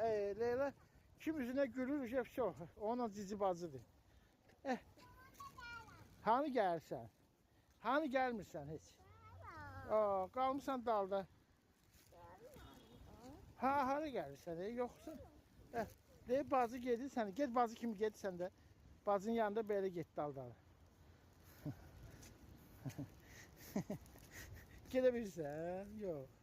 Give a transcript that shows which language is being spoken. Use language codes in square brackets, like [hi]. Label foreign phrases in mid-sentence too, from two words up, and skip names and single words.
[tr] Leyla kim yüzüne gülür, çok. [az] Onun cici bacıdır. Hani gelirsən? Hani gelmirsən heç? Qalmışsan dalda. Hani gelirsən, yoxsa? Deyib bacı gedirsən, get bacı kimi gedirsən də. Bacının yanında belə get dalda. Gedə bilirsən? Yox.